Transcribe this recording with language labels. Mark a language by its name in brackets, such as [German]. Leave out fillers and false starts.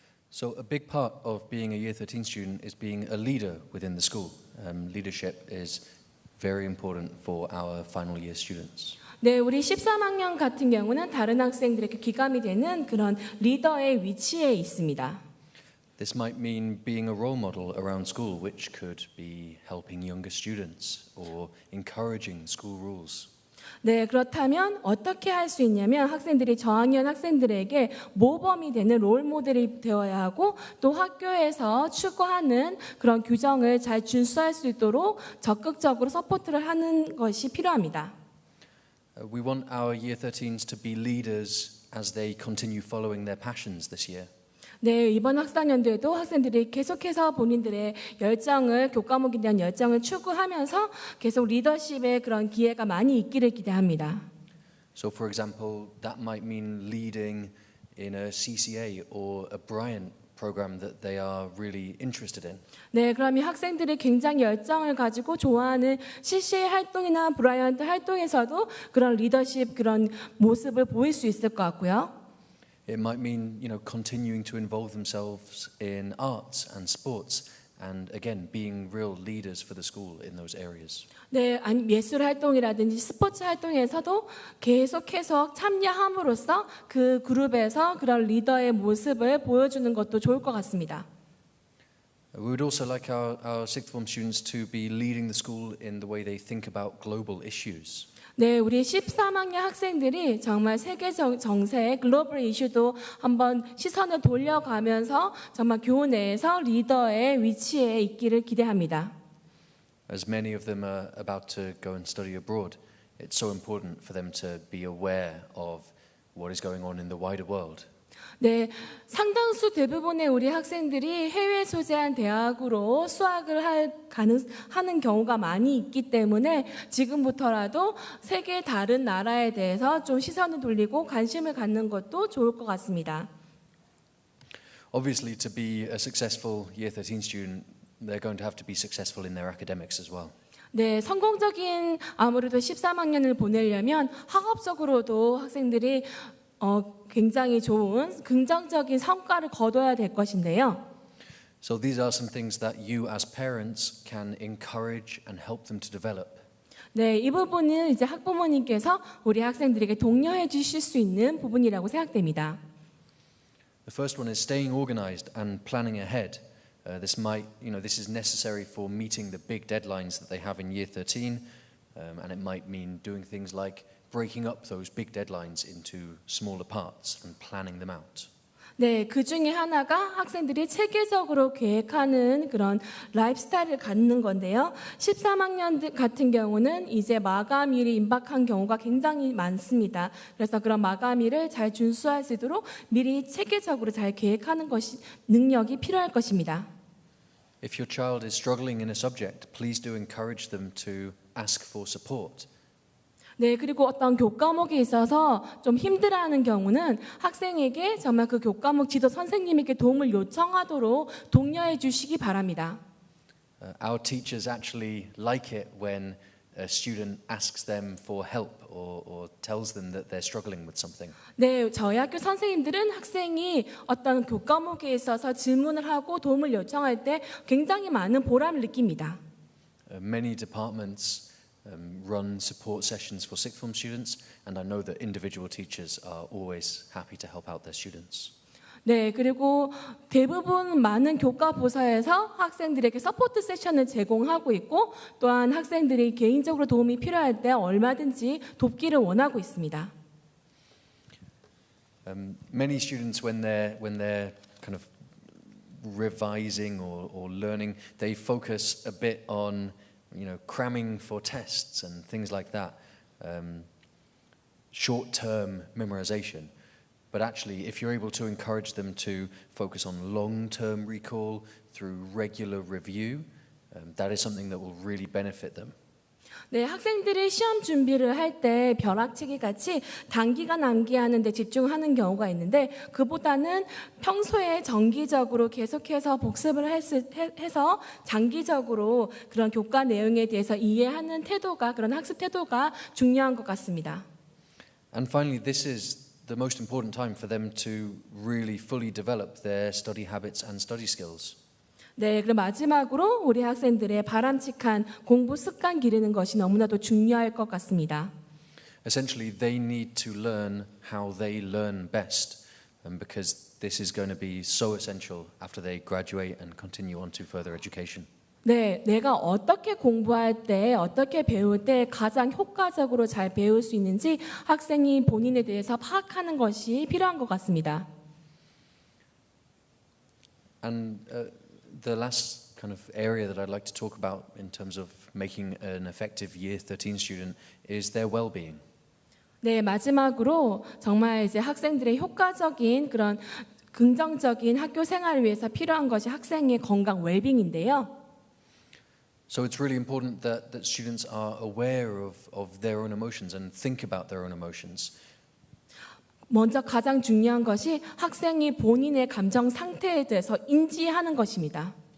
[English] So a big part of being a Year 13 student is being a leader within the school. Leadership is very important for our final year students. [Korean] 네, 우리 13학년 같은 경우는 다른 학생들에게 귀감이 되는 그런 리더의 위치에 있습니다. [English] This might mean being a role model around school, which could be helping younger students or encouraging school rules. [Korean] 네, 그렇다면 어떻게 할 수 있냐면 학생들이 저학년 학생들에게 모범이 되는 롤 모델이 되어야 하고 또 학교에서 추구하는 그런 규정을 잘 준수할 수 있도록 적극적으로 서포트를 하는 것이 필요합니다. [English] We want our Year 13s to be leaders as they continue following their passions this year. [Korean] 네, 이번 학사년도에도 학생들이 계속해서 본인들의 열정을, 교과목에 대한 열정을 추구하면서 계속 리더십의 그런 기회가 많이 있기를 기대합니다. [English] So for example, that might mean leading in a CCA or a Bryant program that they are really interested in. [Korean] 네, 그럼 이 학생들이 굉장히 열정을 가지고 좋아하는 CCA 활동이나 브라이언트 활동에서도 그런 리더십, 그런 모습을 보일 수 있을 것 같고요. [English] It might mean, continuing to involve themselves in arts and sports and again being real leaders for the school in those areas. [Korean] 네, 예술 활동이라든지 스포츠 활동에서도 계속해서 참여함으로써 그 그룹에서 그런 리더의 모습을 보여주는 것도 좋을 것 같습니다. [English] We would also like our sixth form students to be leading the school in the way they think about global issues. [Korean] 네, 우리 13학년 학생들이 정말 세계 정세, 글로벌 이슈도 한번 시선을 돌려가면서 정말 교우 내에서 리더의 위치에 있기를 기대합니다. [English] As many of them are about to go and study abroad, it's so important for them to be aware of what is going on in the wider world. [Korean] 네, 상당수 대부분의 우리 학생들이 해외 소재한 대학으로 수학을 하는 경우가 많이 있기 때문에 지금부터라도 세계 다른 나라에 대해서 좀 시선을 돌리고 관심을 갖는 것도 좋을 것 같습니다. [English] Obviously, to be a successful Year 13 student, they're going to have to be successful in their academics as well. [Korean] 네, 성공적인 아무래도 13학년을 보내려면 학업적으로도 학생들이 굉장히 좋은 긍정적인 성과를 거둬야 될 것인데요. [English] So these are some things that you as parents can encourage and help them to develop. [Korean] 네, 이 부분은 이제 학부모님께서 우리 학생들에게 독려해 주실 수 있는 부분이라고 생각됩니다. [English] The first one is staying organized and planning ahead. This is necessary for meeting the big deadlines that they have in Year 13, and it might mean doing things like breaking up those big deadlines into smaller parts and planning them out. [Korean] 네, 그 중에 하나가 학생들이 체계적으로 계획하는 그런 라이프 스타일을 갖는 건데요. 13학년 같은 경우는 이제 마감일이 임박한 경우가 굉장히 많습니다. 그래서 그런 마감일을 잘 준수할 수 있도록 미리 체계적으로 잘 계획하는 것이 능력이 필요할 것입니다. [English] If your child is struggling in a subject, please do encourage them to ask for support. [Korean] 네, 그리고 어떤 교과목에 있어서 좀 힘들어하는 경우는 학생에게 정말 그 교과목 지도 선생님에게 도움을 요청하도록 독려해 주시기 바랍니다. [English] Our teachers actually like it when a student asks them for help or tells them that they're struggling with something. [Korean] 네, 저희 학교 선생님들은 학생이 어떤 교과목에 있어서 질문을 하고 도움을 요청할 때 굉장히 많은 보람을 느낍니다. [English] Many departments run support sessions for sixth form students, and I know that individual teachers are always happy to help out their students. [Korean] 네, 그리고 대부분 많은 교과 부서에서 학생들에게 서포트 세션을 제공하고 있고 또한 학생들이 개인적으로 도움이 필요할 때 얼마든지 돕기를 원하고 있습니다. [English] Many students when they're kind of revising or learning, they focus a bit on cramming for tests and things like that, short-term memorization. But actually, if you're able to encourage them to focus on long-term recall through regular review, that is something that will really benefit them. [Korean] 네, 학생들이 시험 준비를 할 때 벼락치기 같이 단기간 암기하는 데 집중하는 경우가 있는데 그보다는 평소에 정기적으로 계속해서 복습을 해서 장기적으로 그런 교과 내용에 대해서 이해하는 태도가 그런 학습 태도가 중요한 것 같습니다. [English] And finally, this is the most important time for them to really fully develop their study habits and study skills. [Korean] 네, 그럼 마지막으로 우리 학생들의 바람직한 공부 습관 기르는 것이 너무나도 중요할 것 같습니다. [English] Essentially, they need to learn how they learn best, because this is going to be so essential after they graduate and continue on to further education. [Korean] 네, 내가 어떻게 공부할 때, 어떻게 배울 때 가장 효과적으로 잘 배울 수 있는지 학생이 본인에 대해서 파악하는 것이 필요한 것 같습니다. [English] And the last kind of area that I'd like to talk about in terms of making an effective Year 13 student is their well-being. [Korean] 네, 마지막으로 정말 이제 학생들의 효과적인 그런 긍정적인 학교 생활을 위해서 필요한 것이 학생의 건강 웰빙인데요. [English] So it's really important that students are aware of their own emotions and think about their own emotions. [Korean] 먼저 가장 중요한 것이 학생이 본인의 감정 상태에 대해서 인지하는 것입니다.